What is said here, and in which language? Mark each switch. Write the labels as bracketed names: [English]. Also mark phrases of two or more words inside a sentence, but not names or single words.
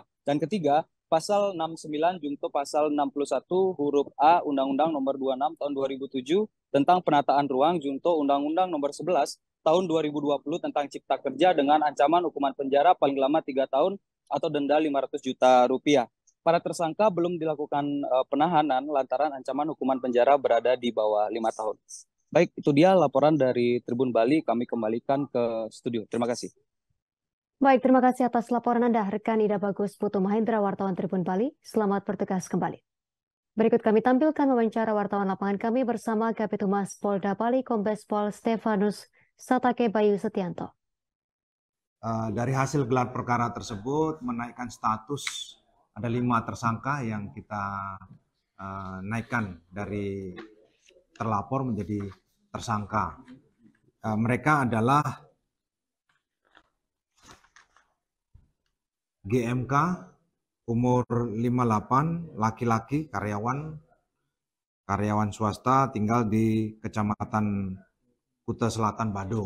[Indonesian] Dan ketiga, pasal 69 Jungto pasal 61 huruf A Undang-Undang nomor 26 tahun 2007 tentang penataan ruang Jungto Undang-Undang nomor 11 tahun 2020 tentang Cipta Kerja dengan ancaman hukuman penjara paling lama 3 tahun atau denda 500 juta rupiah. Para tersangka belum dilakukan penahanan lantaran ancaman hukuman penjara berada di bawah 5 tahun. Baik, itu dia laporan dari Tribun Bali. Kami kembalikan ke studio. Terima kasih. Baik, terima kasih atas laporan Anda, rekan Ida Bagus Putu Mahendra, wartawan Tribun Bali. Selamat bertugas kembali. Berikut kami tampilkan wawancara wartawan lapangan kami bersama Kabid Humas Polda Bali, Kombes Pol Stefanus Satake Bayu Setianto. Dari hasil gelar perkara tersebut menaikkan status, ada 5 tersangka yang kita naikkan dari terlapor menjadi tersangka. Mereka adalah GMK, umur 58, laki-laki, karyawan swasta, tinggal di Kecamatan Kuta Selatan, Badung.